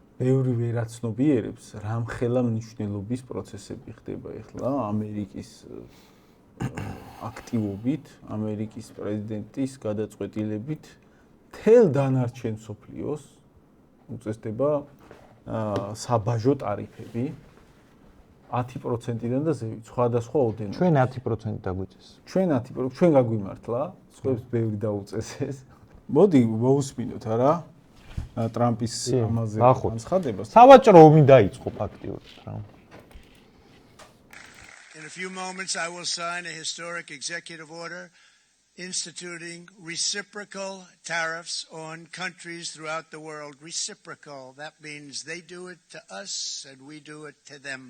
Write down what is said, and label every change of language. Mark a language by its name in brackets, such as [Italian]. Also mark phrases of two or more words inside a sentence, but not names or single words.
[Georgian] ბევრი ვერაცნობიერებს რამხელა მნიშვნელობის პროცესები ხდება ახლა ამერიკის აქტივობით, ამერიკის პრეზიდენტის გადაწყვეტილებით თელ დანარჩენ სოფლიოს უწესდება საბაჟო ტარიფები 10%-დან და ზევით, სხვადასხვა ოდენობით. ჩვენ 10% დაგვიწეს. ჩვენ 10%, ჩვენ გაგვიმართლა, სხვებს ბევრი დაუწესეს. მოდი მოусმინოთ არა ტრამპის ამაზე განცხადებას. სავაჭრო ომი დაიწყო ფაქტიურად რა. [English] In a few moments I will sign a historic executive order instituting reciprocal tariffs on countries throughout the world. Reciprocal, that means they do it to us and we do it to them.